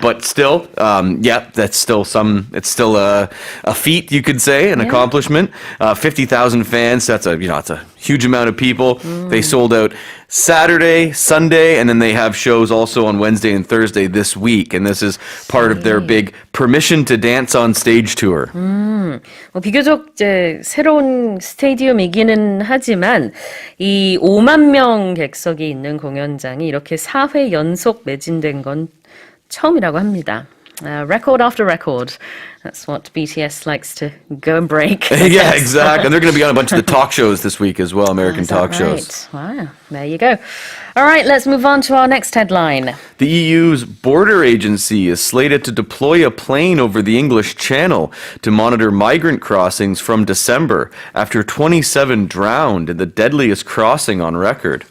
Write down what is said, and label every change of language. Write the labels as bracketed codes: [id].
[en] but still, that's still it's still a feat, you could say, an accomplishment. 50,000 fans. That's a huge amount of people. They sold out Saturday, Sunday, and then they have shows also on Wednesday and Thursday this week. And this is part of their big Permission to Dance on Stage tour. [ko] 비교적 이제 새로운 스테디움이기는 하지만 이 5만 명 객석이 있는 공연장이 이렇게 4회 연속 매진된 건 처음이라고 합니다. [en] Record after record. That's what BTS likes to go and break. Yeah, exactly. And they're going to be on a bunch of the talk shows this week as well, American talk shows. Wow, there you go. All right, let's move on to our next headline. The EU's border agency is slated to deploy a plane over the English Channel to monitor migrant crossings from December after 27 drowned in the deadliest crossing on record.